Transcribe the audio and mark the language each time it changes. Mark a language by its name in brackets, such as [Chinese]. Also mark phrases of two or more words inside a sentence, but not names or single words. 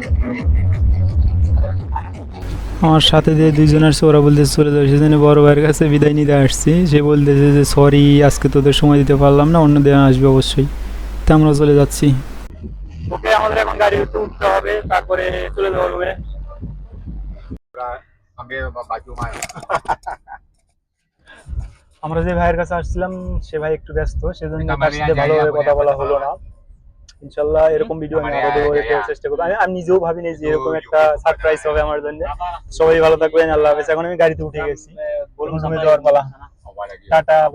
[Bangla] আমার সাথে যে দুইজন আসছে ওরা বলতেছে চলে যাবে, সেজন্য বড় ভাইয়ের কাছে বিদায় নিতে আসছি। সে বলতেছে যে সরি, আজকে তোদের সময় দিতে পারলাম না, অন্য দিন আসবে অবশ্যই। তা আমরা চলে যাচ্ছি। ওকে, আমাদের এখন গাড়িতে উঠতে হবে, তারপরে চলে যাওয়া হবে। [Malay] ambil baju mah. [Bangla] আমরা যে ভাইয়ের কাছে আসছিলাম সে ভাই একটু ব্যস্ত, সেজন্য তার কামালিয়া সাথে যাই, ভালোভাবে আমরা কথা বলা কথা হলো না। ইনশাল্লাহ এরকম ভিডিও আমি আরো দেওয়ার চেষ্টা করবো। আমি নিজেও ভাবিনি যে এরকম একটা সারপ্রাইজ হবে আমার জন্য। সবাই ভালো থাকবেন, আল্লাহ হাফেজ। এখন আমি গাড়িতে উঠে গেছি, বলুন যাওয়ার পালা।